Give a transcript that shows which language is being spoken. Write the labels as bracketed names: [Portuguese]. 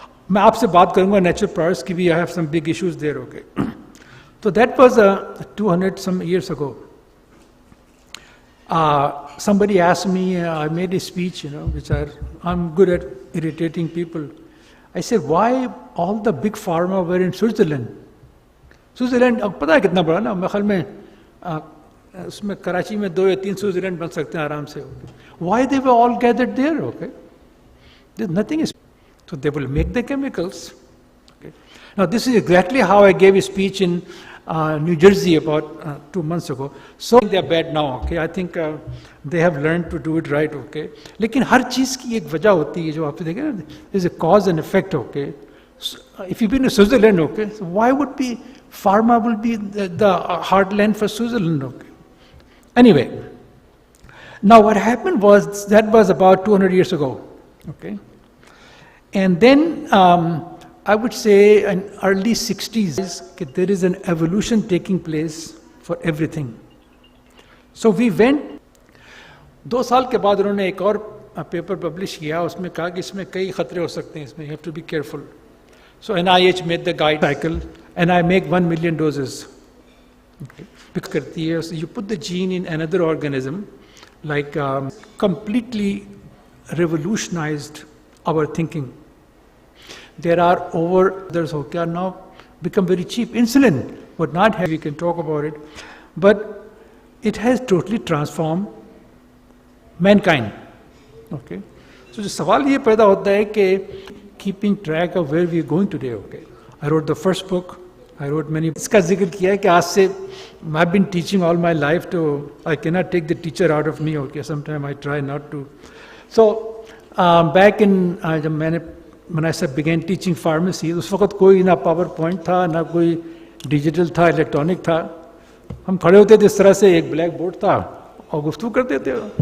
[Hindi] मैं आपसे बात करूँगा natural products की भी, [English] I have some big issues there, okay. So that was 200 some years ago. Somebody asked me, I made a speech, which I'm good at irritating people. I said, why all the big pharma were in Switzerland? [Hindi] Switzerland, पता है कितना बड़ा ना, मैं ख्याल में उसमें कराची में 2 या 3 स्विट्जरलैंड बन सकते हैं आराम से. [English] Why they were all gathered there? Okay, there's nothing. So they will make the chemicals. Okay. Now this is exactly how I gave a speech in New Jersey about 2 months ago. So they are bad now. Okay, I think they have learned to do it right. [Hindi] Okay, लेकिन हर चीज़ की एक वजह होती है जो आप देखें ना, [English] there's a cause and effect. Okay, so, if you've been to Switzerland, okay, so why would be pharma will be the heartland for Switzerland? Okay. Anyway, now what happened was, that was about 200 years ago. Okay, and then I would say in early 60s, there is an evolution taking place for everything. So we went, [Hindi] 2 साल के बाद उन्होंने एक और paper publish किया, उसमें कहा कि इसमें कई खतरे हो सकते हैं, इसमें [English] you have to be careful. So NIH made the guide cycle, and I make 1 million doses. Okay. So you put the gene in another organism, like completely revolutionized our thinking. There are others who are now become very cheap. Insulin would not have, we can talk about it, but it has totally transformed mankind. Okay, so the [Hindi] सवाल ये पैदा होता है कि [English] keeping track of where we are going today. Okay, I wrote the first book, I wrote many. [Hindi] इसका जिक्र किया है कि आज से [English] I've been teaching all my life, to I cannot take the teacher out of me. Okay, sometimes I try not to. So back in [Hindi] जब मैंने [English] when I began teaching pharmacy, [Hindi] उस वक्त कोई ना PowerPoint था, ना कोई डिजिटल था, इलेक्ट्रॉनिक था. हम खड़े होते थे इस तरह से, एक ब्लैक बोर्ड था और गुफ्तगू करते थे.